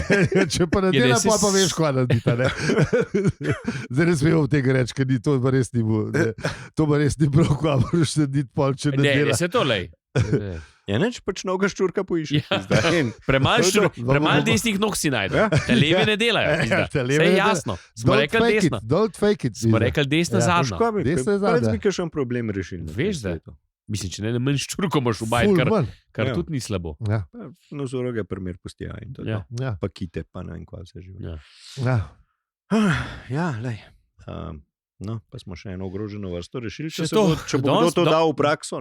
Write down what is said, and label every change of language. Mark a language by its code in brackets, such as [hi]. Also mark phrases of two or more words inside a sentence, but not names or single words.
[sl] Če pa ne dela, pa veš, kva naredita. Zdaj ne smemo tega reči, ker to pa res ni bilo. To pa res ni bilo, kva moraš narediti pol, če ne dela. Ne, se to lej. Ja, neč pač noga ščurka poišče. Premalj desnih nog si najde. Te leve ne delajo. Vse je jasno. Smo rekli desno. [en] Don't fake it. [sl] Smo rekli desna zadnja. Desna zadnja. Prav bi še problem rešil. Veš, da. Mislim, če ne manj ščurko moš ubajati, kar tudi ni slabo. Nosoroge primer pustijo in to. Pa kite, pa ne vem, kva se živi. Ja, lej. No, pa smo še eno ogroženo vrsto rešili, če bo to dal v prakso.